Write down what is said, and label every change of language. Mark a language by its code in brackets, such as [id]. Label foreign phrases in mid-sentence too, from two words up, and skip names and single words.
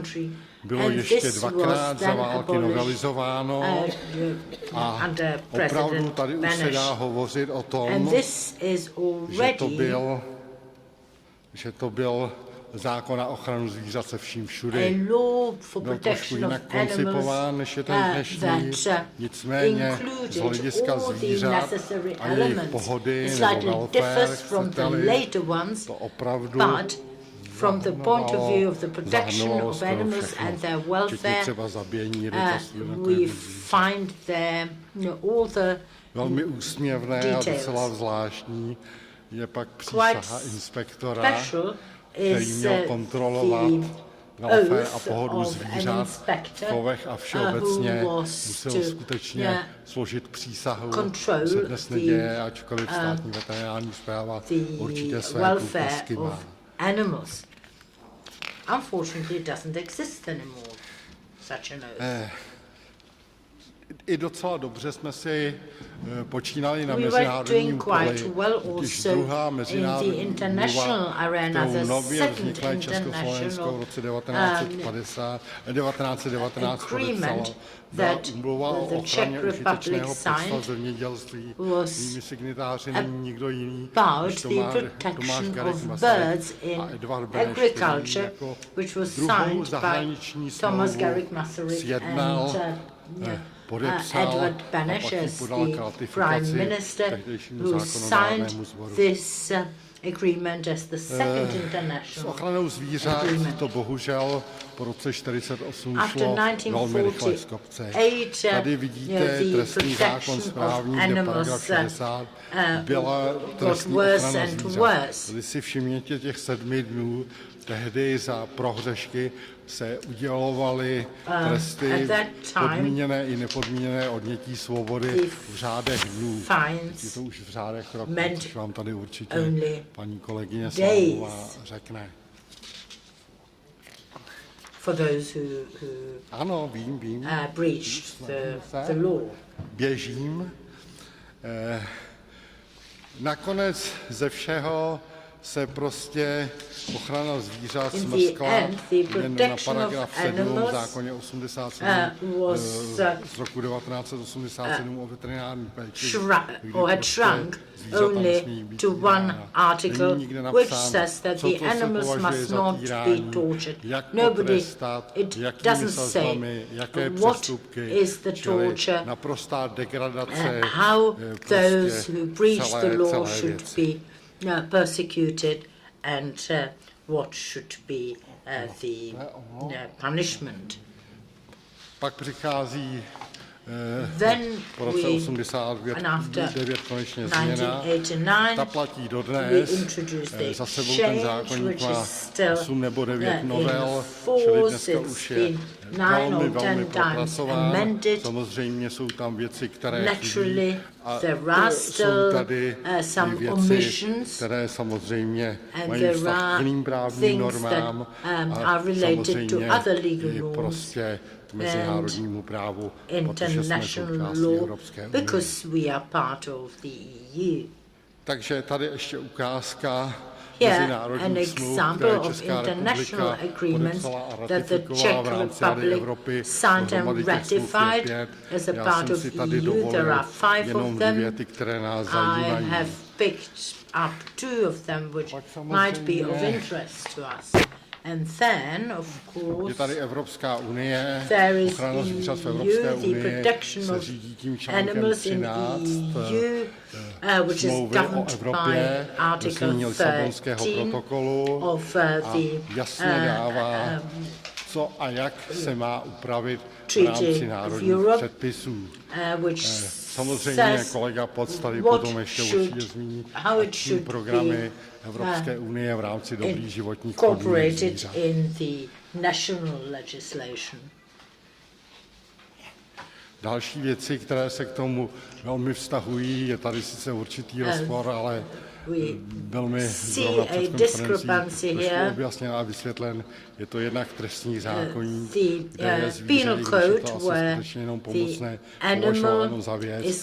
[cs] Bylo ještě dvakrát za války novelizováno a opravdu tady už se dá hovořit o tom, že to byl že to byl zákon na ochranu zvířat se vším všude. [en] A law for [cs] Byl trošku [en] protection of [cs] jinak koncipován, [en] animals [cs] než je ten dnešní. Nicméně z hlediska [en] all the [cs] zvířat [en] necessary [cs] a jejich [en] elements. [cs] pohody [en] It [cs] nebo [en] slightly [cs] welfare, [en] differs from the [cs] chcete-li, [en] later ones, [cs] to opravdu [en] but from the point of view of the protection [cs] zahrnovalo [en] of [cs] skoro [en] animals [cs] všechno, [en] and their [cs] včetně [en] welfare, [cs] třeba zabíjení rybactví na [en] we find there all the [cs] velmi úsměvné a [en] details. [cs] docela zvláštní je pak přísaha inspektora, [en] special [cs] který [en] is [cs] měl kontrolovat welfare a [en] oath [cs] pohodu [en] of an [cs] zvířat v [en] inspector [cs] chovech a všeobecně [en] who was [cs] musel [en] to, [cs] skutečně složit přísahu, [en] control [cs] se dnes [en] the, [cs] neděje, ačkoliv státní veterinární správa určitě [en] the [cs] své [en] welfare [cs] průkazky má. [en] of animals. Unfortunately, it doesn't exist anymore, such an oath. [cs] I docela dobře jsme si počínali na [en] We were [cs] mezinárodním [en] doing [cs] poli, [en] quite well [cs] když [en] also [cs] druhá [en] in the [cs] mezinárodní [en] international [cs] úmluva, [en] arena, [cs] kterou [en] the [cs] nově [en] second [cs] vzniklé Československo v roce 1919 podepsalo. Byla [en] that [cs] úmluva o [en] the [cs] ochraně [en] Czech Republic [cs] užitečného půdstva [en] signed [cs] zemědělství. [en] was [cs] Jejími signatáři není nikdo jiný [en] about [cs] než [en] the [cs] Tomáš [en] protection [cs] Garrigue [en] of [cs] Masaryk [en] birds in [cs] a Edvard Beneš, [en] agriculture, [cs] jako [en] which was [cs] druhou [en] signed by [cs] zahraniční [en] Thomas [cs] smlouvu [en] Garrigue Masaryk [cs] sjednal, [en] and [cs] podepsal [en] Edward [cs] a [en] Beneš [cs] pak ji [en] as [cs] podal k [en] the [cs] ratifikaci [en] Prime Minister [cs] tehdejšímu [en] who [cs] zákonodárnému [en] signed [cs] sboru. [en] this agreement as the second [cs] S [en] international [cs] ochranou zvířat [en] agreement. [cs] to bohužel po roce 48 [en] After [cs] šlo velmi rychle z [en] 1948, [cs] kopce. [en] the [cs] Tady vidíte trestní zákon [en] protection [cs] správní, [en] of [cs] kde [en] animals, [cs] paragraf 60 byla [en] got [cs] trestní [en] worse [cs] ochrana [en] and [cs] zvířat. [en] worse. [cs] Tady si všimněte těch 7 dnů, tehdy za prohřešky se udělovaly tresty [en] at that time, [cs] podmíněné i nepodmíněné odnětí svobody v řádech dnů. [en] fines [cs] Je to už v řádech roku, [en] meant [cs] což vám tady určitě [en] only [cs] paní kolegyně [en] days. [cs] Slámová řekne. [en] for those who [cs] Ano, vím. [en] breached the law. [cs] Běžím. Nakonec ze všeho se prostě ochrana zvířat [en] In the [cs] smrskla [en] end, the [cs] jen na [en] protection [cs] paragraf [en] of [cs] 7 v [en] animals, [cs] zákoně 87 [en] was, [cs] z roku 1987 o veterinární péči, kdy [en] or had [cs] prostě [en] shrunk [cs] zvířata [en] only [cs] nesmí být [en] to one [cs] týrána. [en] article [cs] Není nikde [en] which [cs] napsáno, [en] says that [cs] co [en] the [cs] to se [en] animals [cs] považuje [en] must [cs] za [en] not be [cs] týrání, [en] tortured. [cs] jak [en] Nobody, [cs] potrestat, [en] it [cs] jakými [en] doesn't say [cs] sazbami, jaké [en] what [cs] přestupky, [en] is the [cs] čili [en] torture, [cs] naprostá degradace [en] how those [cs] prostě [en] who breach the law [cs] celé [en] should [cs] věci. [en] be persecuted and what should be the punishment. [cs] Pak přichází [en] Then [cs] po roce [en] we, [cs] 89 [en] and after [cs] konečně změna. [en] 1989, [cs] Ta platí [en] we [cs] dodnes. [en] introduced the [cs] Za sebou ten [en] change, [cs] zákonník [en] which [cs] má [en] is still [cs] 8 nebo 9 [en] in [cs] novel, čili [en] force. [cs] dneska [en] It's [cs] už je [en] been 9 or 10 [cs] velmi [en] times [cs] propracován. [en] amended. [cs] Samozřejmě jsou tam věci, které [en] Naturally, [cs] chybí. A [en] there are [cs] jsou [en] still [cs] tady [en] some [cs] i věci, [en] omissions, [cs] které samozřejmě [en] and [cs] mají [en] there [cs] vztah k [en] are [cs] jiným právním [en] things [cs] normám [en] that [cs] a [en] are related to [cs] samozřejmě [en] other legal [cs] i [en] norms [cs] prostě k mezinárodnímu právu, protože jsme [en] international [cs] součástí [en] law [cs] Evropské unie. [en] because we are part of the EU. [cs] Takže tady ještě ukázka [en] Here, an [cs] mezinárodních smluv, [en] example [cs] které [en] of [cs] Česká [en] international [cs] republika [en] agreements [cs] podepsala a [en] that the [cs] ratifikovala [en] Czech [cs] v rámci Rady [en] Republic [cs] Evropy. [en] signed [cs] Dohromady [en] and [cs] těch smluv je [en] ratified [cs] 5. [en] as a [cs] Já [en] part [cs] jsem [en] of [cs] si [en] the [cs] tady [en] EU. There [cs] dovolil [en] are 5 [cs] jenom [en] of [cs] 2 [en] them. [cs] věty, které nás [en] I [cs] zajímají. [en] have picked up 2 of them which might be of interest to us. And then, of [cs] Je [en] course, [cs] tady Evropská unie, [en] there is [cs] ochrana zvířat v [en] EU, [cs] Evropské [en] the [cs] unii [en] protection [cs] se [en] of [cs] řídí tím článkem [en] animals in [cs] 13 [en] EU, which is [cs] smlouvy o [en] governed by [cs] Evropě, [en] Article [cs] znění Lisabonského [en] 13 [cs] protokolu [en] of [cs] a [en] the [cs] jasně dává, co a jak se má upravit v rámci [en] Treaty of [cs] národních [en] Europe, [cs] předpisů. [en] which [cs] Samozřejmě [en] says [cs] kolega Poc tady [en] what [cs] potom ještě [en] should- [cs] určitě zmíní [en] how it [cs] akční [en] should [cs] programy Evropské unie v rámci dobrých životních podmínek [en] incorporated [cs] zvířat. [en] in the national legislation. [cs] Další věci, které se k tomu velmi vztahují, je tady sice určitý rozpor, ale byl mi zrovna před konferencí trošku objasněn a vysvětlen. Je to jednak trestní zákoník, kde je zvíře, i když je to asi skutečně jenom pomocné, považováno za věc.